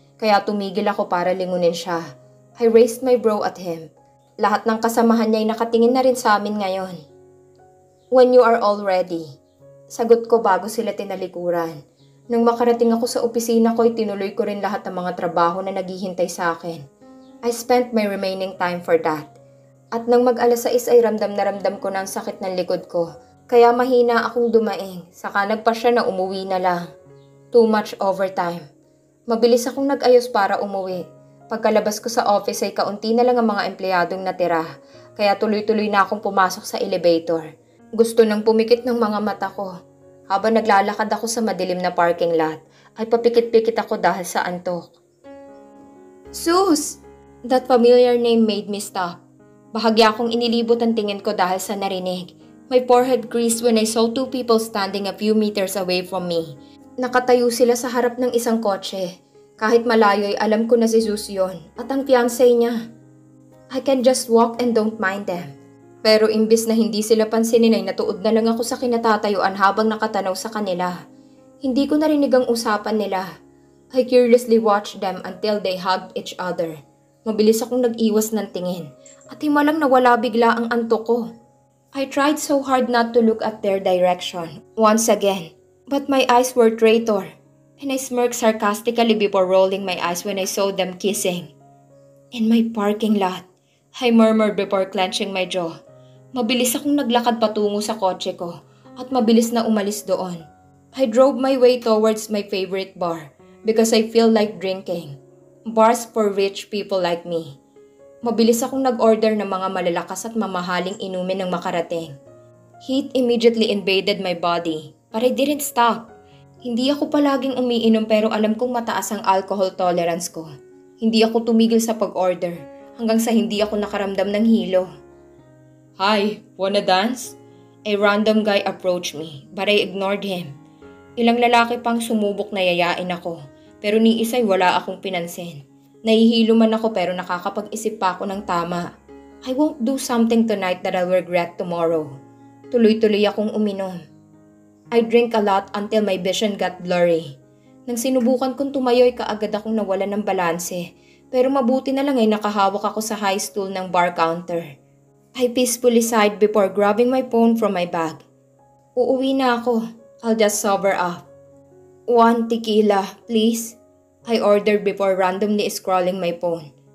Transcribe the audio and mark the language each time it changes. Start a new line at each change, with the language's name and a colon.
Filipino: Kaya tumigil ako para lingunin siya.
English: I raised my brow at him.
Filipino: Lahat ng kasamahan niya ay nakatingin na rin sa amin ngayon.
English: When you are all ready.
Filipino: Sagot ko bago sila tinalikuran. Nang makarating ako sa opisina ko ay tinuloy ko rin lahat ng mga trabaho na naghihintay sa akin.
English: I spent my remaining time for that.
Filipino: At nang mag-alas 6 ay ramdam ko na ang sakit ng likod ko. Kaya mahina akong dumaing. Saka nagpa siya na umuwi na lang.
English: Too much overtime.
Filipino: Mabilis akong nag-ayos para umuwi. Pagkalabas ko sa office ay kaunti na lang ang mga empleyadong natira, kaya tuloy-tuloy na akong pumasok sa elevator. Gusto nang pumikit ng mga mata ko. Habang naglalakad ako sa madilim na parking lot, ay papikit-pikit ako dahil sa antok. Zeus!
English: That familiar name made me stop.
Filipino: Bahagya akong inilibot ang tingin ko dahil sa narinig.
English: My forehead creased when I saw two people standing a few meters away from me.
Filipino: Nakatayo sila sa harap ng isang kotse. Kahit malayo ay alam ko na si Zeus yon at ang fiancé niya.
English: I can just walk and don't mind them.
Filipino: Pero imbis na hindi sila pansinin ay natuod na lang ako sa kinatatayuan habang nakatanaw sa kanila. Hindi ko narinig ang usapan nila.
English: I curiously watched them until they hugged each other.
Filipino: Mabilis akong nag-iwas ng tingin at himalang nawala bigla ang antok ko.
English: I tried so hard not to look at their direction once again. But my eyes were traitor. and I smirked sarcastically before rolling my eyes when I saw them kissing. In my parking lot, I murmured before clenching my jaw.
Filipino: Mabilis akong naglakad patungo sa kotse ko at mabilis na umalis doon.
English: I drove my way towards my favorite bar because I feel like drinking. Bars for rich people like me.
Filipino: Mabilis akong nag-order ng mga malalakas at mamahaling inumin ng makarating.
English: Heat immediately invaded my body, but I didn't stop.
Filipino: Hindi ako palaging umiinom pero alam kong mataas ang alcohol tolerance ko. Hindi ako tumigil sa pag-order hanggang sa hindi ako nakaramdam ng hilo.
English: Hi, wanna dance? A random guy approached me, but I ignored him.
Filipino: Ilang lalaki pang sumubok na yayain ako, pero ni isa'y wala akong pinansin. Nahihilo man ako pero nakakapag-isip pa ako ng tama.
English: I won't do something tonight that I'll regret tomorrow.
Filipino: Tuloy-tuloy akong uminom.
English: I drink a lot until my vision got blurry.
Filipino: Nang sinubukan kong tumayo'y kaagad akong nawalan ng balanse, pero mabuti na lang ay nakahawak ako sa high stool ng bar counter.
English: I peacefully sighed before grabbing my phone from my bag.
Filipino: Uuwi na ako.
English: I'll just sober up. 1 tequila, please. I ordered before randomly scrolling my phone.